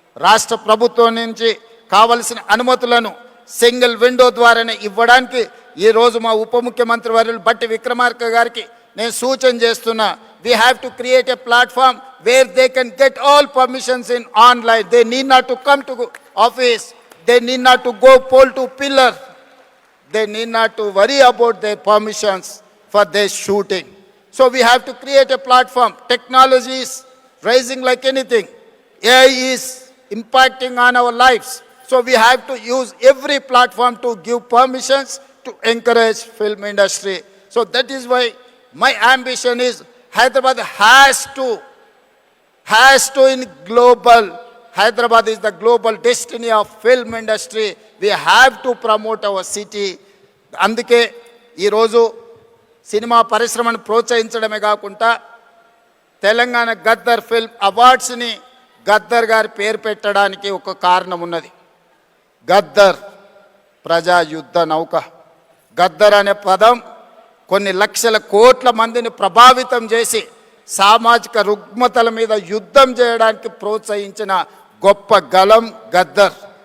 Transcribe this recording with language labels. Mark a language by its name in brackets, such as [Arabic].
[Telugu] రాష్ట్ర ప్రభుత్వం నుంచి కావలసిన అనుమతులను సింగిల్ విండో ద్వారానే ఇవ్వడానికి ఈరోజు మా ఉప ముఖ్యమంత్రి వర్యులు బట్టి విక్రమార్క గారికి నేను సూచన చేస్తున్నా. [English] We have to create a platform where they can get all permissions in online. They need not to come to office, they need not to go pole to pillar, they need not to worry about their permissions for their shooting. So we have to create a platform. [Telugu] Technology is [English] rising like anything. AI is impacting on our lives. So we have to use every platform to give permissions to encourage film industry. So that is why my ambition is Hyderabad has to in global. Hyderabad is the global destiny of film industry. We have to promote our city. [Telugu] అందుకే ఈరోజు cinema పరిశ్రమను ప్రోత్సహించడమే కాకుండా Telangana Gaddar film అవార్డ్స్ని Gaddar గారి పేరు పెట్టడానికి ఒక కారణం ఉన్నది. గద్దర్ ప్రజా యుద్ధ నౌక. గద్దర్ అనే పదం కొన్ని లక్షల కోట్ల మందిని ప్రభావితం చేసి సామాజిక రుగ్మతల మీద యుద్ధం చేయడానికి ప్రోత్సహించిన గొప్ప గలం గద్దర్.